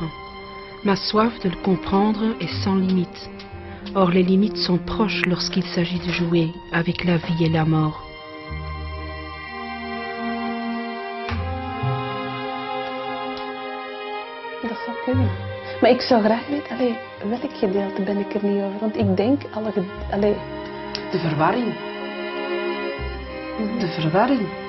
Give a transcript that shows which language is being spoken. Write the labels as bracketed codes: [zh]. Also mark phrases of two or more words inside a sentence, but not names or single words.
[fr] Ma soif de le comprendre est sans limite. Or, les limites sont proches lorsqu'il s'agit de jouer avec la vie et la mort. [nl] Dat zou kunnen. Maar ik zou graag weten, welk gedeelte ben ik er niet over? Want ik denk, de verwarring. De verwarring.